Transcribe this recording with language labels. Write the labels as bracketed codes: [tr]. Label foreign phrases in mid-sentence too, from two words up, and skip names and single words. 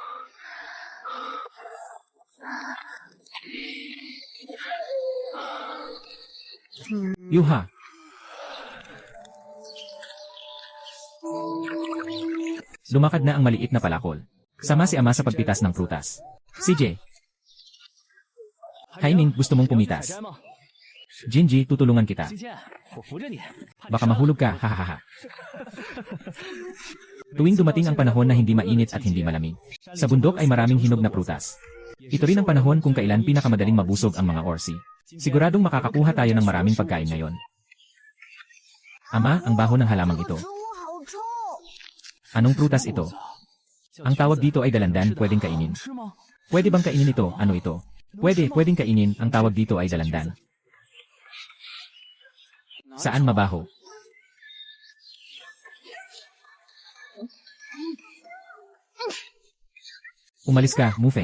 [tl] Yuha. Lumakad na ang maliit na palakol. Sama si ama sa pagpitas ng prutas. CJ. Haiming, gusto mong pumitas? Jinji, tutulungan kita. [zh] 金剑，我扶着你。 [tl] Baka mahulog ka, hahaha. Tuwing dumating ang panahon na hindi mainit at hindi malamig, sa bundok ay maraming hinog na prutas. Ito rin ang panahon kung kailan pinakamadaling mabusog ang mga orsi. Siguradong makakakuha tayo ng maraming pagkain ngayon. Ama, ang baho ng halamang ito. [zh] 植物好臭。 [tl] Anong prutas ito? Ang tawag dito ay dalandan, pwedeng kainin. [zh] 吃吗？ [tl] Pwede bang kainin ito? Ano ito? Pwedeng kainin, ang tawag dito ay dalandan. Saan mabaho? Umalis ka, Mufeng.